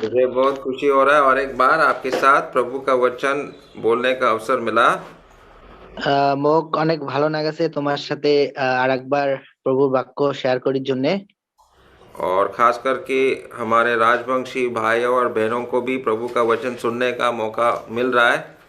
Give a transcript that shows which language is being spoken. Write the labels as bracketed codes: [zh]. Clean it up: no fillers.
[hi] मुझे बहुत खुशी हो रहा है और एक बार आपके साथ प्रभु का वचन बोलने का अवसर मिला। [rkt] মোক অনেক ভালো লাগাছে তোমার সাথে আরেকবার প্রভুর বাক্য শেয়ার করার জন্য। [hi] और खास करके हमारे राजवंशी भाइयों और बहनों को भी प्रभु का वचन सुनने का मौका मिल रहा है।